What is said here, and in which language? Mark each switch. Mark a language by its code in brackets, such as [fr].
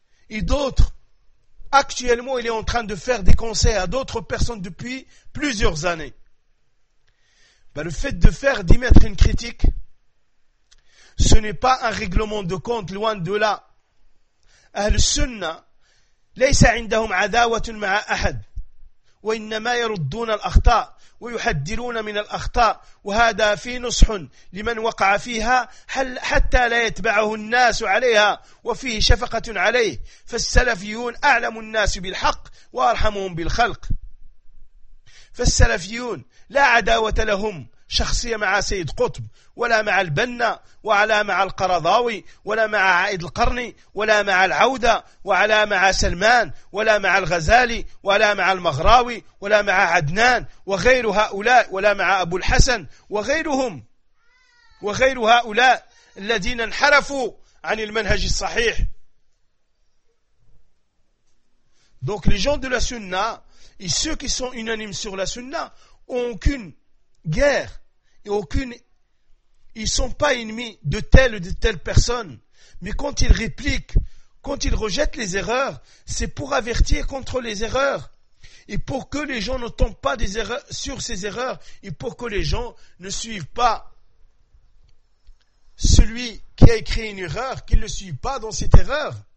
[fr] Et d'autres, actuellement, il est en train de faire des conseils à d'autres personnes depuis plusieurs années. Le fait de faire, d'y mettre une critique, ce n'est pas un règlement de compte, loin de là. [ar] Al-Sunnah ليس عندهم عداوة مع أحد وإنما يردون الأخطاء ويحذرون من الأخطاء وهذا في نصح لمن وقع فيها حتى لا يتبعه الناس عليها وفيه شفقة عليه فالسلفيون أعلم الناس بالحق وأرحمهم بالخلق فالسلفيون لا عداوة لهم شخصية مع سيد قطب ولا مع البنا ولا مع القرضاوي ولا مع عائد القرني ولا مع العودة ولا مع سلمان ولا مع الغزالي ولا مع المغراوي ولا مع عدنان وغير هؤلاء ولا مع أبو الحسن وغيرهم وغير هؤلاء الذين انحرفوا عن المنهج الصحيح. [fr] Donc les gens de la Sunna et ceux qui sont unanimes sur la Sunna ont aucune guerre et aucune, ils sont pas ennemis de telle ou de telle personne. Mais quand ils répliquent, quand ils rejettent les erreurs, c'est pour avertir contre les erreurs et pour que les gens ne tombent pas des erreurs, sur ces erreurs et pour que les gens ne suivent pas celui qui a écrit une erreur, qu'ils ne suivent pas dans cette erreur.